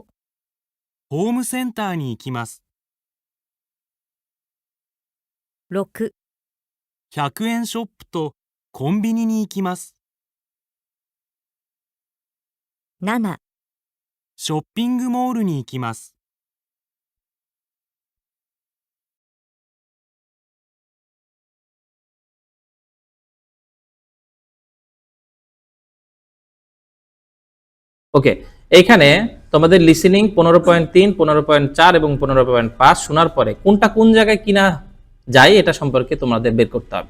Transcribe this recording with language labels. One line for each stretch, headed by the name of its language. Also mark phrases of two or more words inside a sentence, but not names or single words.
Japanese: ホームセンターに行きます。 6、 100円ショップとコンビニに行きます。 7、ショッピングモールに行きます。
Bangla: ওকে, এইখানে তোমাদের লিসেনিং 15.3, 15.4 এবং 15.5 শোনার পরে কোনটা কোন জায়গায় কিনা যায় এটা সম্পর্কে তোমাদের বের করতে হবে।